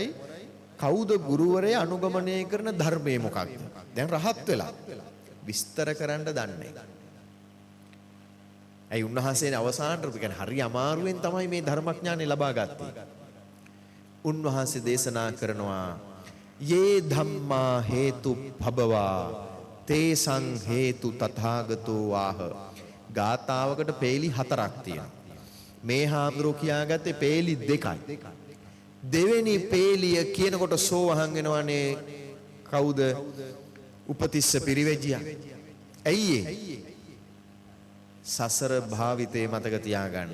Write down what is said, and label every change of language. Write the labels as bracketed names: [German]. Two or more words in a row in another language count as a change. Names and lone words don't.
[Sinhala] කවුද ගුරුවරයා අනුගමනය කරන ධර්මයේ මොකක්ද? දැන් රහත් වෙලා විස්තර කරන්න දන්නේ. ඇයි උන්වහන්සේ අවසානට කියන්නේ හරි අමාරුවෙන් තමයි මේ ධර්මඥානෙ ලබා ගත්තේ. උන්වහන්සේ දේශනා කරනවා [Pali] යේ ධම්මා හේතු භවවා තේසං හේතු තථාගතෝ ආහ. [Sinhala] ගාතාවකට පේලි 4ක් තියෙනවා. මේ හාමුදුරුවෝ කියාගත්තේ පේලි 2යි. දෙවෙනි පේලිය කියනකොට සෝවහන් වෙනවනේ කවුද? උපතිස්ස පිරිවැජියා. ඇයි සසර භාවිතේ මතක තියාගන්න.